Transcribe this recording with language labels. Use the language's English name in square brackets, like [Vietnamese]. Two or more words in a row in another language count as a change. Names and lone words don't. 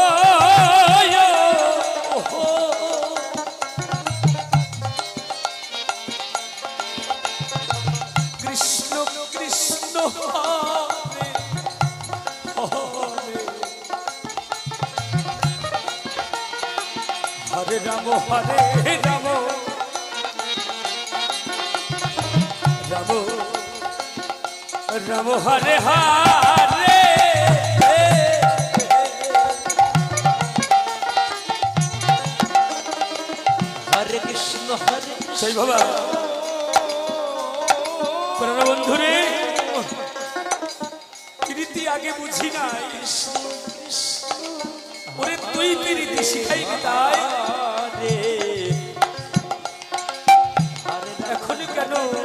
[Sanskrit] कृष्ण कृष्ण हरे हरे हरे राम राम राम हरे हरे हरे कृष्ण [Bangla] সেই বাবা প্রাণ বন্ধুরে প্রীতি আগে বুঝি নাই ওরে তুই প্রীতি শিখাইলি তাই এখন কেন